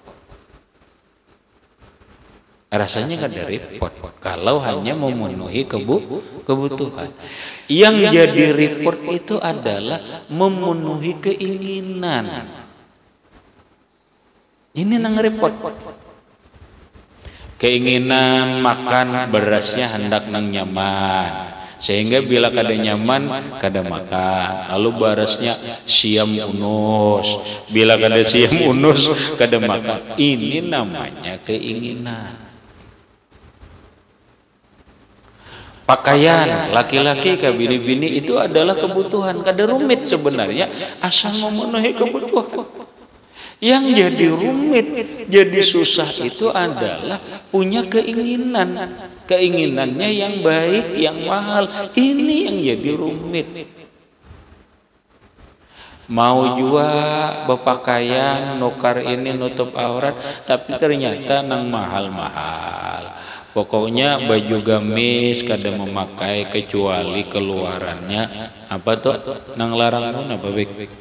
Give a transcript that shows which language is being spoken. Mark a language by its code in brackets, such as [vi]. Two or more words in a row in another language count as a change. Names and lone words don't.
[bjn] Rasanya kada repot kalau hanya memenuhi kebutuhan. [id] Yang jadi repot itu adalah memenuhi keinginan. [bjn] Ini nang repot. Keinginan makan berasnya hendak nang nyaman. Sehingga bila kada nyaman, kada makan. Lalu barasnya siam unus. Bila kada siam unus, kada makan. [id] Ini namanya keinginan. [bjn] Pakaian laki-laki ke bini-bini itu adalah kebutuhan. Kada rumit sebenarnya, asal memenuhi kebutuhan. [id] Yang jadi rumit, jadi susah itu adalah punya keinginan. Keinginannya yang baik, yang mahal. Ini yang jadi rumit. [bjn] Mau jua berpakaian, nukar ini nutup aurat, tapi ternyata nang mahal-mahal. Pokoknya baju gamis kada memakai kecuali keluarannya apa tuh nang larang nun apa bek?